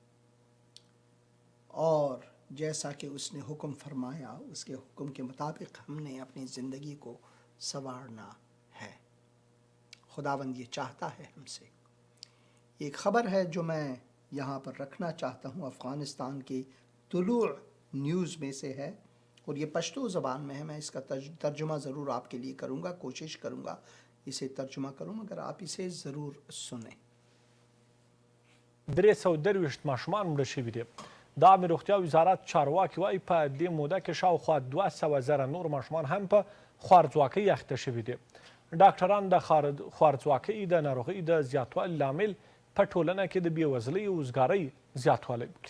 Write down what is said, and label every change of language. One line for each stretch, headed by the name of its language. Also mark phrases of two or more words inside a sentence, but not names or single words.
Urdu: اور جیسا کہ اس نے حکم فرمایا اس کے حکم کے مطابق ہم نے اپنی زندگی کو سنوارنا ہے خداوند یہ چاہتا ہے ہم سے ایک خبر ہے جو میں یہاں پر رکھنا چاہتا ہوں افغانستان کی طلوع نیوز میں سے ہے اور یہ پشتو زبان میں ہے میں اس کا ترجمہ ضرور آپ کے لیے کروں گا کوشش کروں گا اسے ترجمہ کروں مگر آپ اسے ضرور سنیں
Pashto: 323 ماشومان مړه شوي دي د عامې روغتیا وزارت چارواکي وایي په دې موده کې شاوخوا 200,000 نور ماشومان هم په خوارځواکۍ اخته شوي دي ډاکټران د خوارځواکۍ د ناروغۍ د زیاتوالي لامل په ټولنه کې د بېوزلۍ او وزګارۍ زیاتوالی بولي